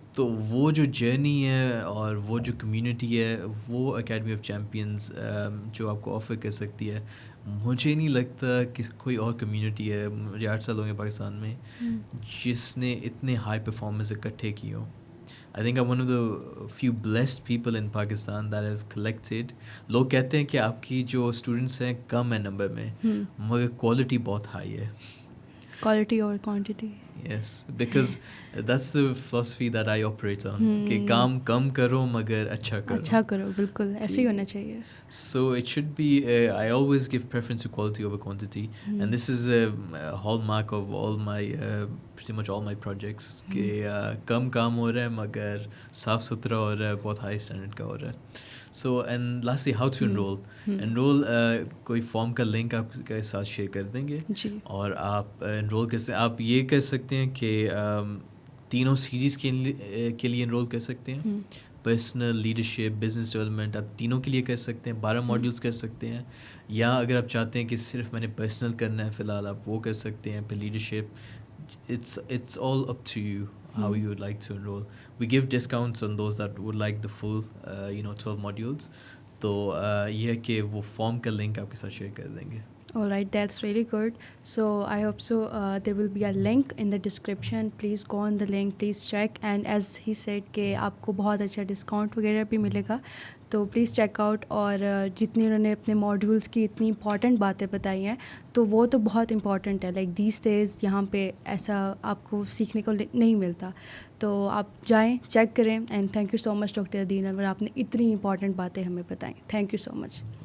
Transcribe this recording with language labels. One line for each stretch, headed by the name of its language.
Urdu: تو وہ جو جرنی ہے اور وہ جو کمیونٹی ہے, وہ اکیڈمی آف چیمپئنز جو آپ کو آفر کر سکتی ہے. مجھے نہیں لگتا کہ کوئی اور کمیونٹی ہے, مجھے 8 سال ہو گئے پاکستان میں, جس نے اتنے ہائی پرفارمرز اکٹھے کیے ہوں.
English: I think I'm one of the few blessed people in Pakistan that have collected.
Urdu: لوگ کہتے ہیں کہ آپ کی جو اسٹوڈنٹس ہیں کم ہے نمبر میں, مگر کوالٹی بہت ہائی ہے. کوالٹی اور quantity.
English: Yes, because that's the philosophy that I operate on.
Urdu: کہ کام کم کرو مگر اچھا کرو. اچھا کرو, بالکل ایسے ہی ہونا چاہیے.
English: So it should be, I always give preference to quality over quantity. And this is a hallmark of all my, pretty much all my projects.
Urdu: کہ کم کام ہو رہا ہے مگر صاف ستھرا ہو رہا ہے, بہت ہائی اسٹینڈرڈ کا ہو رہا ہے.
English: So and lastly, how to enroll.
Urdu: Enroll, کوئی فارم کا لنک آپ کے ساتھ شیئر کر دیں گے, اور آپ انرول کر سکتے ہیں. آپ یہ کر سکتے ہیں کہ تینوں سیریز کے لیے انرول کر سکتے ہیں, پرسنل, لیڈرشپ, بزنس ڈیولپمنٹ, آپ تینوں کے لیے کر سکتے ہیں. 12 ماڈیولس کر سکتے ہیں. یا اگر آپ چاہتے ہیں کہ صرف میں نے پرسنل کرنا ہے فی الحال, آپ وہ کر سکتے ہیں. پھر leadership,
English: it's all up to you how you would like to enroll. We give discounts on those that would like the full 12 modules.
Urdu: تو یہ ہے کہ وہ فارم کا لنک آپ کے ساتھ شیئر کر دیں گے.
English: All right, that's really good. So I hope so there will be a link in the description. Please go on the link, please check. And as he said
Urdu: کہ آپ کو بہت اچھا ڈسکاؤنٹ وغیرہ بھی ملے گا, تو
English: Please check out.
Urdu: اور جتنی انہوں نے اپنے ماڈیولس کی اتنی امپورٹنٹ باتیں بتائی ہیں, تو وہ تو بہت امپورٹنٹ ہے.
English: like these days
Urdu: یہاں پہ ایسا آپ کو سیکھنے کو نہیں ملتا. تو آپ جائیں, چیک کریں.
English: and thank you so much
Urdu: doctor عدیل انور, آپ نے اتنی امپورٹنٹ باتیں ہمیں بتائیں.
English: Thank you so much.